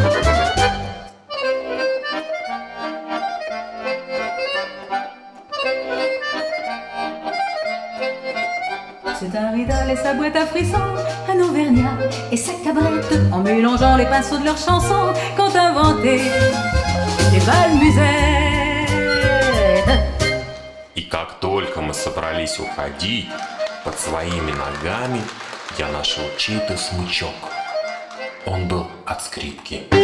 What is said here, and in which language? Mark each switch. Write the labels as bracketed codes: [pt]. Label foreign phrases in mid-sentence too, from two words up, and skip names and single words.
[fr] C'est un rital et sa boîte à frissons, un auvergnat et sa cabrette, en mélangeant les pinceaux de leurs chansons, qu'ont inventé les bals musettes. [ru] И как только мы собрались уходить, под своими ногами я нашел чей-то смычок. Он был от скрипки.